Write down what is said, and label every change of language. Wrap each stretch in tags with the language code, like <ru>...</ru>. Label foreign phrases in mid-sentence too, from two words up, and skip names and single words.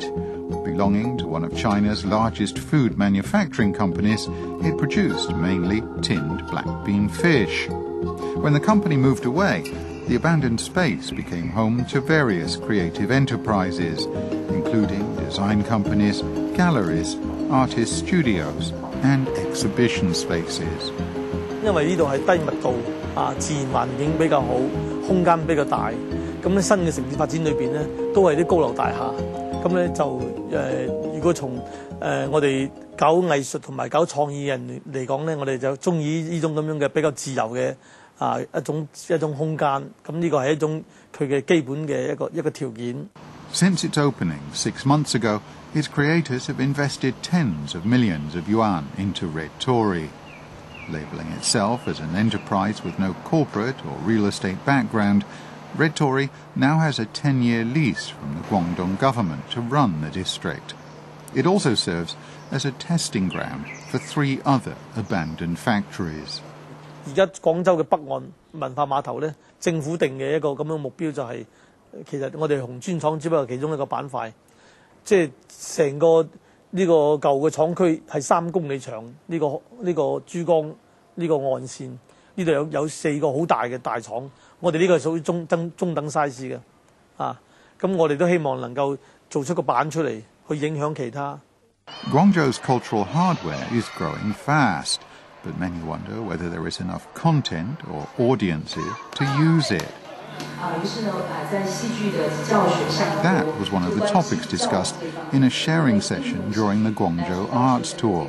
<en>Belonging to one of China's largest food manufacturing companies, it produced mainly tinned black bean fish. When the company moved away, the abandoned space became home to various creative enterprises, including design companies, galleries, artist studios, and exhibition spaces.</en> <yue>因為呢度係低密度自然環境比較好，空間比較大。咁咧新嘅城市發展裏邊咧，都係啲高樓大廈。咁咧就如果從我哋搞藝術同埋搞創意人嚟講咧，我哋就中意呢種咁樣嘅比較自由嘅一種空間。咁呢個係一種佢嘅基本嘅一個條件。</yue> <en>Since its opening 6 months ago, its creators have invested tens of millions of yuan into RedTori. Labelling itself as an enterprise with no corporate or real estate background, RedTori now has a 10-year lease from the Guangdong government to run the district. It also serves as a testing ground for 3 other abandoned factories.</en> <yue>而家廣州嘅北岸文化碼頭咧，政府定嘅一個咁樣目標就係、其實我哋紅磚廠只不過其中一個板塊，即係成個呢個舊嘅廠區係3公里長，呢個珠江呢個岸線，呢度有4個好大嘅大廠，我哋呢個係屬於中等 size 嘅，咁我哋都希望能夠做出個板出嚟，去影響其他。</yue> <en>Guangzhou's cultural hardware is growing fast, but many wonder whether there is enough content or audiences to use it. That was one of the topics discussed in a sharing session during the Guangzhou Arts Tour.</en>